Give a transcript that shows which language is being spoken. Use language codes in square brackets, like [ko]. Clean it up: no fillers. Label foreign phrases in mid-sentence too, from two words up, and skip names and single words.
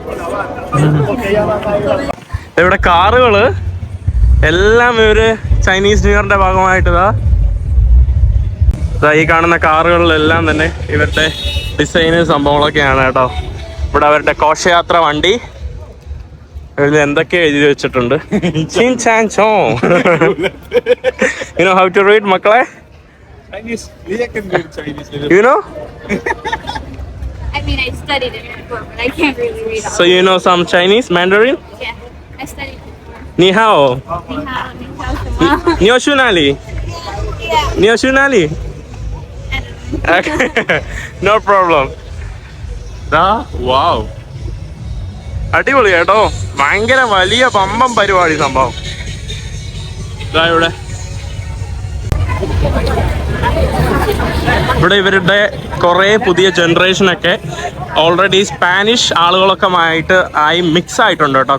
[ml] ഇവിടെ കാറുകള് എല്ലാം ഇവര് ചൈനീസ് ന്യൂ ഇയറിന്റെ ഭാഗമായിട്ടതാ ഈ കാണുന്ന കാറുകളിലെല്ലാം തന്നെ ഇവരുടെ ഡിസൈന് സംഭവങ്ങളൊക്കെയാണ് കേട്ടോ. ഇവിടെ അവരുടെ ഘോഷയാത്ര വണ്ടി ഇതിൽ എന്തൊക്കെ എഴുതി വെച്ചിട്ടുണ്ട്. ചിൻ ചാൻ ചോ. [en] You know how to read, [ml] മക്കളെ? [en] Chinese. Leah can read Chinese. You know? I mean, I studied it before, but I can't really read all. So you know some Chinese, Mandarin? Yeah, I studied it before. [zh] 你好. 你好, 什么? 你是哪里？你是哪里? Okay. [en] No problem. Wow. [ml] അടിപൊളി കേട്ടോ, ഭയങ്കര വലിയ പമ്പം പരിപാടി സംഭവം. ഇവിടെ ഇവരുടെ കുറെ പുതിയ ജനറേഷനൊക്കെ [en] already Spanish [ml] ആളുകളൊക്കെ ആയി മിക്സ് ആയിട്ടുണ്ട് കേട്ടോ.